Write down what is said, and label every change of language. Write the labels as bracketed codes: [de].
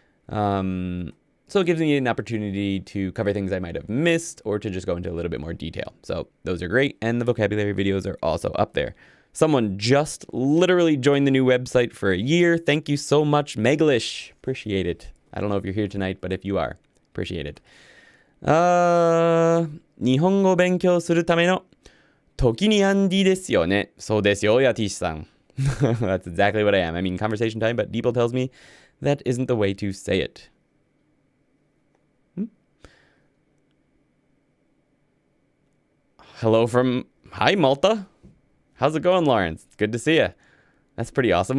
[en] So it gives me an opportunity to cover things I might have missed or to just go into a little bit more detail. So those are great. And the vocabulary videos are also up there. Someone just literally joined the new website for a year. Thank you so much, Meglish. Appreciate it. I don't know if you're here tonight, but if you are, appreciate it. [ja] 日本語勉強するためのToKini Andy ですよね。そうですよ、Yatishさん。 [en] That's exactly what I am. I mean, conversation time, but Deeple tells me that isn't the way to say it. Hello from... Hi, Malta. How's it going, Lawrence? It's good to see you. That's pretty awesome.